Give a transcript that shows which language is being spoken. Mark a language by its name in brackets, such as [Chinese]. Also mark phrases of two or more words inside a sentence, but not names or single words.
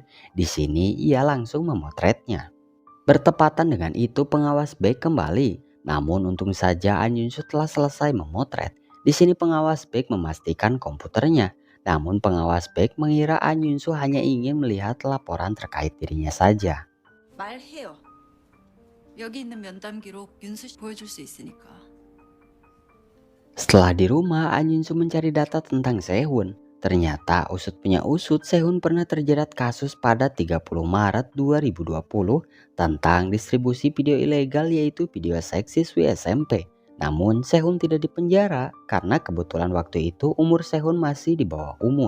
[Indonesian] Di sini ia langsung memotretnya. Bertepatan dengan itu pengawas Baek kembali. Namun untung saja An Yun-soo telah selesai memotret. Di sini pengawas Baek memastikan komputernya. Namun pengawas Baek mengira An Yun-soo hanya ingin melihat laporan terkait dirinya saja. [Korean] 말해요. 여기 있는 면담 기록 윤수 씨 보여줄 수 있으니까. [Indonesian] Setelah di rumah, An Yun-soo mencari data tentang Sehun. Ternyata usut punya usut, Sehun pernah terjerat kasus pada 30 Maret 2020 tentang distribusi video ilegal yaitu video seks siswi SMP. Namun Sehun tidak dipenjara karena kebetulan waktu itu umur Sehun masih di bawah umur.